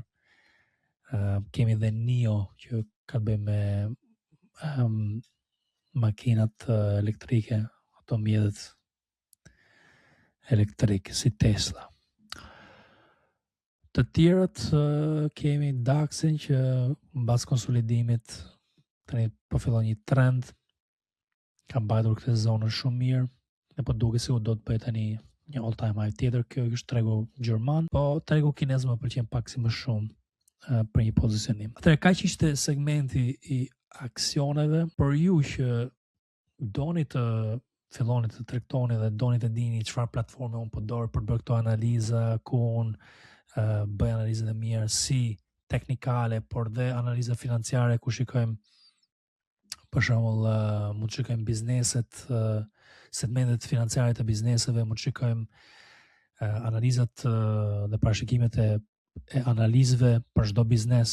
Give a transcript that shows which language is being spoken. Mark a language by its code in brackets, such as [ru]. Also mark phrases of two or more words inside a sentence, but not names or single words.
[sq] Kemi dhe NIO, që ka të bëjë me makinat elektrike, ato mjetet elektrike si Tesla. Të tjerët kemi DAX-in që mbas konsolidimit tani po fillon një trend, ka mbajtur këtë zonën shumë mirë, dhe po duket se u do të bëjë tani një [en] all time high [sq] tjetër. Kjo është tregu gjerman, po tregu kinez më pëlqen pak si më shumë për një pozicionim. Atëherë kaq ishte segmenti i aksioneve. Për ju që doni të filloni të tregtoni dhe doni të dini çfarë platforme unë përdor për të bërë këto analiza, ku unë bëj analizat e mia si teknikale, por dhe analiza financiare ku shikojmë për shembull mund të shikojmë bizneset, segmentet financiare të bizneseve, mund të shikojmë analizat dhe parashikimet e analizëve për çdo biznes.